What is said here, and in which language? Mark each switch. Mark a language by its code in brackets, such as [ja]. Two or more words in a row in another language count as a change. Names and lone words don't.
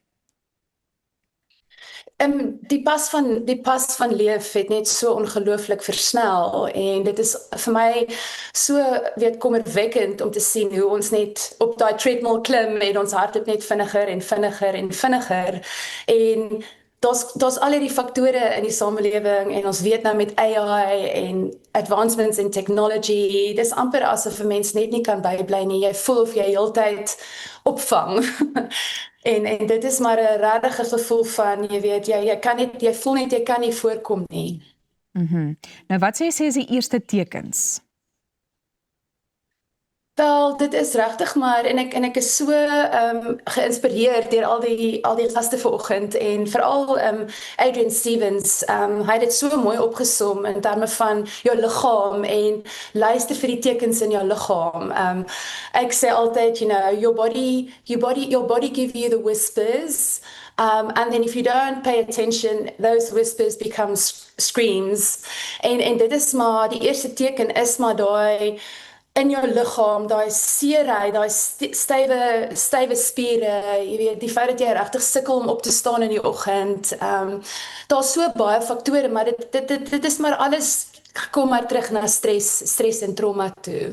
[af] Die pas van leef het net so ongelooflik versnel en dit is vir my so kommerwekkend om te sien hoe ons net op daai treadmill klim en ons hardloop net vinniger en vinniger en vinniger en daar's al hierdie faktore in die samelewing en ons weet nou met AI en [en] advancements in technology, [af] dis amper asof 'n mens net nie kan bybly nie. Jy voel of jy heeltyd opvang. en dit is maar 'n regte gevoel van, jy voel net jy kan nie voorkom nie. Nou wat sê is die eerste tekens? Wel, dit is regtig maar en ek is so geïnspireerd deur al die gaste vanoggend en veral Adrian Stevens, hy het dit so mooi opgesom in terme van jou liggaam en luister vir die tekens in jou liggaam. Ek sê altyd, [en] your body give you the whispers. And then if you don't pay attention, those whispers become screams. [af] En dit is maar, die eerste teken is maar daai in jou liggaam, daai seerheid, daai stywe spiere, die feit dat jy regtig sukkel om op te staan in die oggend. Daar's so baie faktore, maar dit is maar alles kom maar terug na stres en trauma toe.